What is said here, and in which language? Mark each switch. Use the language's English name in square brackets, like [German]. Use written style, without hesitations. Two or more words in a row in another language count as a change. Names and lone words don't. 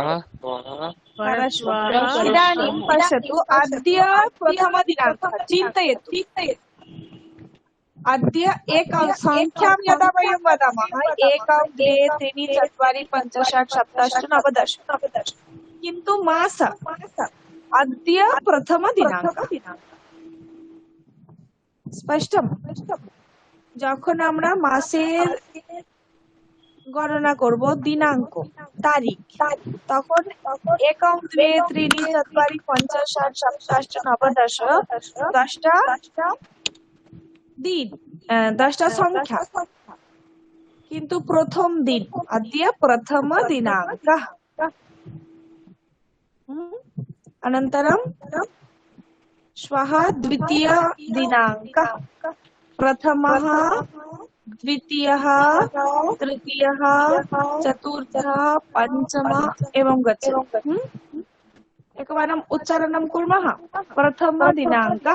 [Sanskrit] परश्वः इदानीं पश्यतु अद्य प्रथमदिनाङ्कः चिन्तयतु अद्य एकं संख्यां यदा वयं वदामः 1 2 3 4 5 6 7 8 9 10 किन्तु मास अद्य प्रथमदिनाङ्कः [Bangla] স্পষ্টম যখন আমরা মাসের গণনা করব দিনাঙ্ক তারিখ তখন 1 2 3 4 5 6 7 8 9 10 10টা দিন 10টা সংখ্যা কিন্তু প্রথম দিন [Sanskrit] अद्य प्रथम दिनाङ्कः अनन्तरं श्वः द्वितीय दिनाङ्कः प्रथमः द्वितीयः तृतीयः चतुर्थः पञ्चमः एवं गच्छति एकवारम् उच्चारणं कुर्मः प्रथमदिनाङ्कः